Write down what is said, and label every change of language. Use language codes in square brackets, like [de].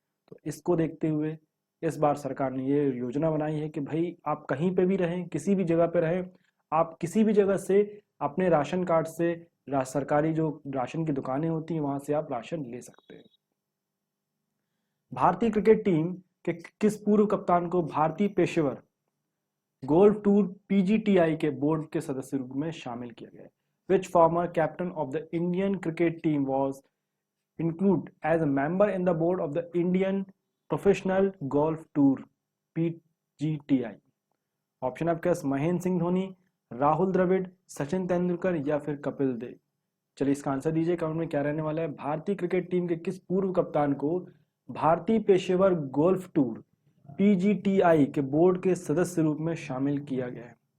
[hi] तो इसको देखते हुए इस बार सरकार ने ये योजना बनाई है कि भाई आप कहीं पे भी रहें, किसी भी जगह पे रहें, आप किसी भी जगह से अपने राशन कार्ड से सरकारी जो राशन की दुकानें होती हैं वहां से आप राशन ले सकते हैं। भारतीय क्रिकेट टीम के किस पूर्व कप्तान को भारतीय पेशेवर गोल्फ टूर PGTI के बोर्ड के सदस्य रूप में शामिल किया गया है? [en] Which former captain of the Indian cricket team was included as a member in the board of the Indian Professional Golf Tour PGTI? [hi] Option आपके पास महेंद्र सिंह धोनी, राहुल द्रविड़, सचिन तेंदुलकर या फिर कपिल देव। चलिए इसका आंसर दीजिए कमेंट में, क्या रहने वाला है। भारतीय क्रिकेट टीम के किस पूर्व कप्तान को भारतीय पेशेवर गोल्फ टूर PGTI के बोर्ड के सदस्य रूप में शामिल किया गया है?